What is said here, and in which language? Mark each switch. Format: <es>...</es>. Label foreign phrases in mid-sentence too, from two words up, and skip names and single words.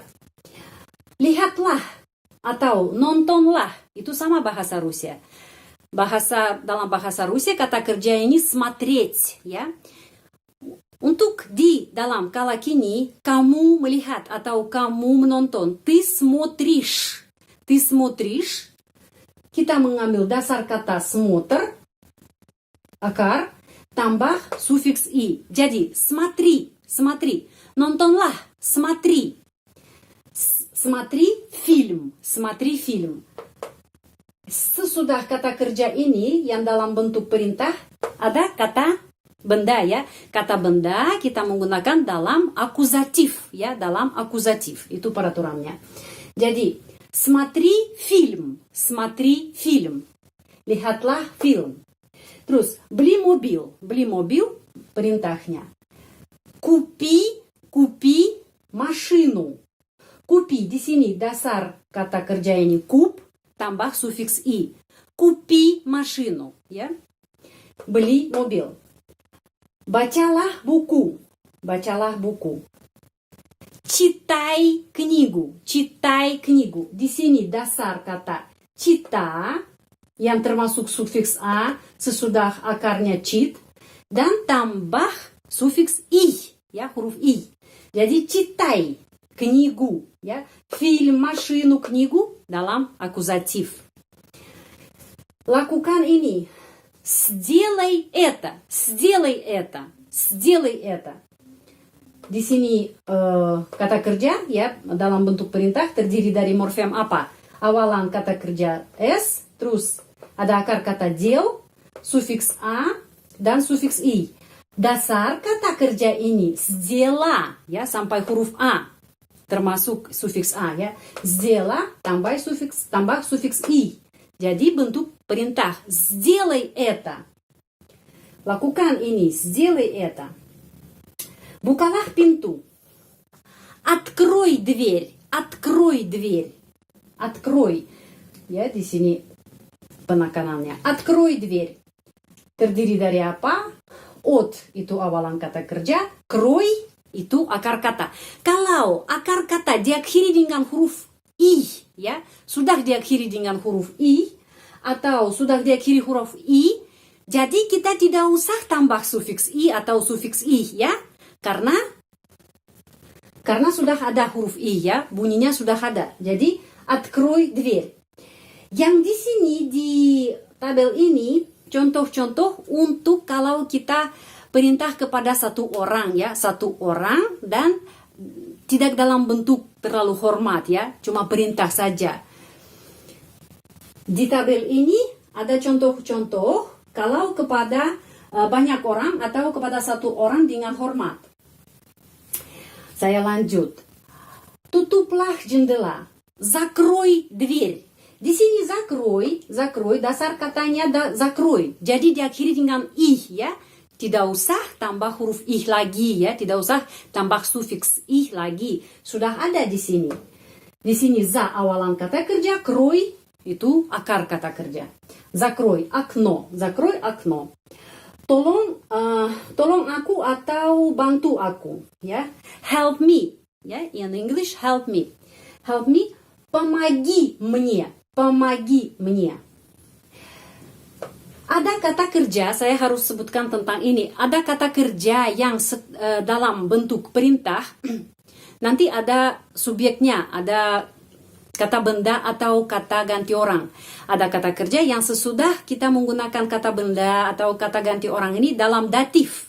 <id>Lihatlah atau nontonlah, itu sama bahasa Rusia. Dalam bahasa Rusia kata kerja ini смотреть ya. Untuk di dalam kala kini kamu melihat atau kamu menonton,</id> <ru>ты смотришь. Ты смотришь.</ru> <id>Kita mengambil dasar kata смотр, akar, tambah sufiks i.</id> <ru>Jadi смотри, смотри. Nontonlah, смотри. Смотри film, смотри film.</ru> <id>Sesudah kata kerja ini yang dalam bentuk perintah ada kata benda ya. Kata benda kita menggunakan dalam akuzatif ya, dalam akuzatif. Itu peraturannya. Jadi</id> <ru>смотри film, смотри film.</ru> <id>Lihatlah film. Terus beli mobil perintahnya.</id> <ru>Купи машину.</ru> <id>Купи di sini dasar kata kerja ini kup tambah sufiks i.</id> <ru>Купи машину</ru> <id>ya. Beli mobil. Bacalah buku.</id> <ru>Читай книгу.</ru> <id>Di sini dasar kata cita yang termasuk sufiks a sesudah akarnya cit dan tambah sufiks i ya, huruf i. Jadi</id> <ru>читай книгу</ru> <id>ya. Film,</id> <ru>машину, книгу</ru> <id>dalam akuzatif. Lakukan ini.</id> <ru>Сделай это, сделай это, сделай это.</ru> <id>Di sini kata kerja ya dalam bentuk perintah terdiri dari morfem apa? Awalan kata kerja s, terus ada akar kata dел, sufiks a dan sufiks i. Dasar kata kerja ini сделала ya sampai huruf a termasuk sufiks a ya. Сделала tambah sufiks i. Jadi bentuk perintah</id> <ru>сделай это.</ru> <id>Lakukan ini,</id> <ru>сделай это.</ru> <id>Bukalah pintu.</id> <ru>Открой дверь. Открой дверь. Открой.</ru> <id>Ya, di sini penekanannya.</id> <ru>Открой дверь.</ru> <id>Terdiri dari apa? От itu awalan kata kerja. Крой itu akar kata. Kalau akar kata diakhiri dengan huruf I, ya, sudah diakhiri dengan huruf I, atau sudah diakhiri huruf I, jadi kita tidak usah tambah sufiks I atau sufiks I, ya. Karena sudah ada huruf I ya, bunyinya sudah ada.</id> <ru>Jadi открой дверь.</ru> <id>Yang di sini di tabel ini contoh-contoh untuk kalau kita perintah kepada satu orang ya, satu orang dan tidak dalam bentuk terlalu hormat ya, cuma perintah saja. Di tabel ini ada contoh-contoh kalau kepada banyak orang atau kepada satu orang dengan hormat. Saya lanjut. Tutuplah jendela.</id> <ru>Закрой дверь.</ru> <id>Di sini закрой, dasar katanya закрой. Jadi diakhiri dengan ih ya. Tidak usah tambah huruf ih lagi ya. Tidak usah tambah sufiks ih lagi. Sudah ada di sini. Di sini za awalan kata kerja, крой itu akar kata kerja.</id> <ru>Закрой окно. Закрой окно.</ru> <id>Tolong aku atau bantu aku ya.</id> <en>Help me ya, in English help me. Help me,</en> <ru>помоги мне. Помоги мне.</ru> <id>Ada kata kerja, saya harus sebutkan tentang ini. Ada kata kerja yang dalam bentuk perintah nanti ada subjeknya, ada kata benda atau kata ganti orang. Ada kata kerja yang sesudah kita menggunakan kata benda atau kata ganti orang ini dalam datif.</id>